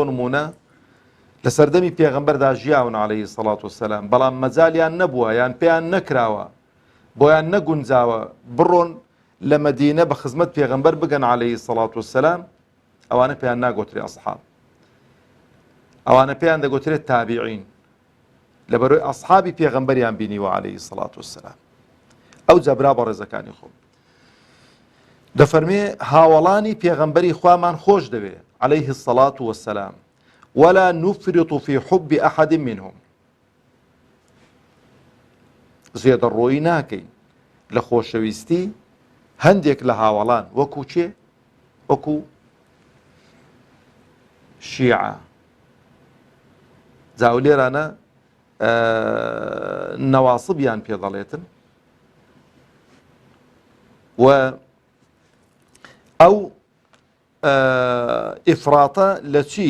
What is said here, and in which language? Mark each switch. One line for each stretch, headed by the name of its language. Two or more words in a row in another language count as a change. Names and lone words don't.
Central Kurdish: نمونە لە سەردەمی پێغەمبەردا ژیاون
Arabic: عەلەیهی سەڵات وسەلام،
Central Kurdish: بەڵام مەجالیان نەبووە یان پێیان نەکراوە، بۆیان نەگونجاوە بڕۆن لە مەدینە بە خزمەت پێغەمبەر بگەن
Arabic: عەلەیهی سەڵات وسەلام،
Central Kurdish: ئەوانە پێیان ناگوترێ ئەسحاب، ئەوانە پێیان دەگوترێت تابیعین، لەبەرەوەی ئەسحابی پێغەمبەریان بینیوە
Arabic: عەلەیهی سەڵات وسەلام.
Central Kurdish: ئەو جەبرا بەڕێزەکانی خۆم دەفەرمێ هاوڵانی پێغەمبەری خوامان خۆش دەوێ
Arabic: عەلەیهی سەڵات وسەلام ولا نفرط في حب أحد منهم.
Central Kurdish: زێدە ڕۆیی ناکەین لە خۆشەویستی هەندێک لە هاوڵان، وەکو چێ؟ وەکو شیعە. جاو لێرانە نەواسبیان پێ دەڵێتن و ئەو ئیفراتە لە چی؟